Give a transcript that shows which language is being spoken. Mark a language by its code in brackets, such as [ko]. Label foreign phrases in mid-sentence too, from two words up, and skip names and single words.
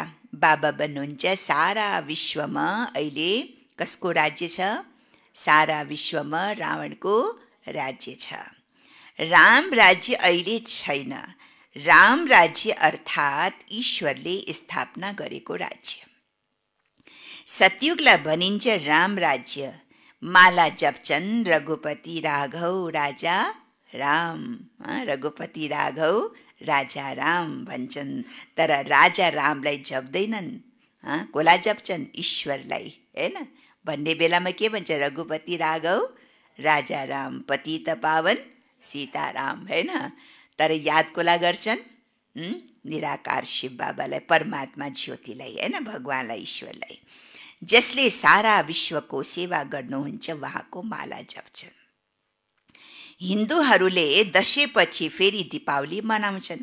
[ne] बाबा भन्नुहुन्छ सारा विश्वमा अहिले कसको राज्य छ? सारा विश्वमा रावणको राज्य छ। राम राज्य अहिले छैन। राम राज्य अर्थात् ईश्वरले स्थापना गरेको राज्य। सतयुगलाई भनिन्छ राम राज्य। माला जप्छन् रघुपति राघव राजा राम। रघुपति राघव राजा राम भन्छन्, तर राजा रामलाई जप्दैनन्। कसलाई जप्छन्? ईश्वरलाई हैन। भन्ने बेलामा के भन्छ? रघुपति राघव राजा राम, पतित पावन सीताराम हैन। तर याद कसलाई गर्छन्? निराकार शिव बाबालाई, परमात्मा ज्योतिलाई हैन, भगवानलाई, ईश्वरलाई, जसले सारा विश्वको सेवा गर्नुहुन्छ उहाँको माला जप्छन्। हिन्दूहरूले दशैँपछि फेरि दीपावली मनाउँछन्।